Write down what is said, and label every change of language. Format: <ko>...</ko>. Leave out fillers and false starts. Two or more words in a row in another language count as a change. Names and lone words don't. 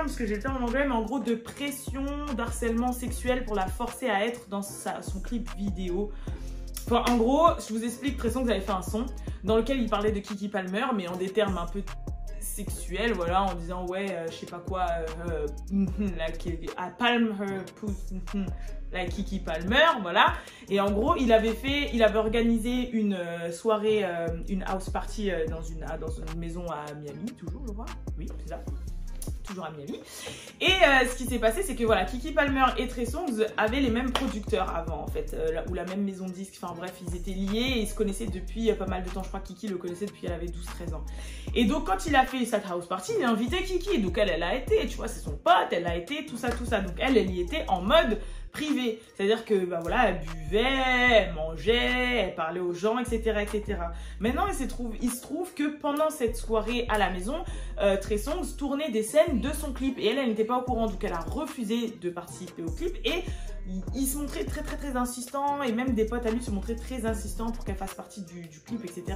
<fr>Parce que j'ai le terme en anglais, mais en gros de pression, d'harcèlement sexuel pour la forcer à être dans son clip vidéo. Enfin, en gros, je vous explique, Trey Songz avait fait un son dans lequel il parlait de Keke Palmer, mais en des termes un peu sexuels, voilà, en disant ouais, je sais pas quoi,</fr> <en>like, I palm her pussy, like Keke Palmer,</en> <fr>voilà. Et en gros, il avait organisé une soirée, une</fr> <en>house party</en> <fr>dans une maison à Miami, toujours, je crois. Oui, c'est ça. Toujours à Miami. Et ce qui s'est passé, c'est que voilà, Keke Palmer et Trey Songz avaient les mêmes producteurs avant, en fait, ou la même maison de disques. Enfin bref, ils étaient liés et ils se connaissaient depuis pas mal de temps. Je crois que Keke le connaissait depuis qu'elle avait 12-13 ans. Et donc quand il a fait cette</fr> <en>house party,</en> <fr>il a invité Keke. Donc elle a été, tu vois, c'est son pote, elle a été, tout ça. Donc elle y était en mode privé, c'est-à-dire que bah voilà, elle buvait, elle mangeait, elle parlait aux gens, etc., etc. Maintenant, il se trouve que pendant cette soirée à la maison, Trey Songz tournait des scènes de son clip et elle n'était pas au courant, donc elle a refusé de participer au clip et il se montrait très insistant, et même des potes à lui se montraient très insistants pour qu'elle fasse partie du clip, etc.</fr>